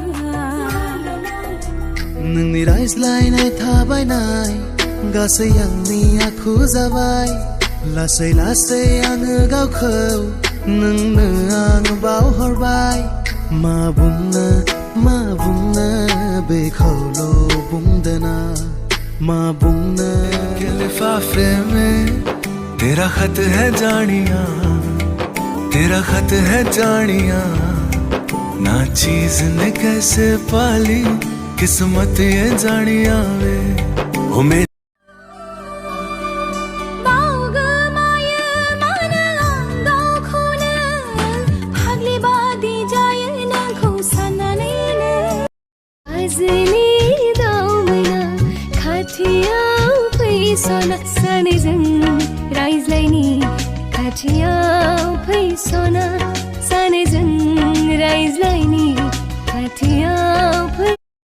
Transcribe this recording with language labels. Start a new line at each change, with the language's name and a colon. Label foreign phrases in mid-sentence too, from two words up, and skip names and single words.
Bodo: नोंनि रायज्लायनाय थाबायनाय गासै आंनि आखु जाबाय लासै लासै आङो गावखौ नोंनो आं बावहरबाय मा बुंनो बेखौल' बुंदोना मा बुंनो
Hindi: के लिफाफे में तेरा खत है जानिया तेरा खत है जानिया ना चीज ने कैसे पाली किस्मत ये जानिया वे ओ मेरी
Bodo: बावगोमायो मानो आं गावखौनो फाग्लि बादि जायो नोंखौ साननानैनो आजोलि दावबायना खाथियाव फैसना सानैजों रायज्लायनि खाथियाव फैसना सानैजों रायज्लायनि खाथियाव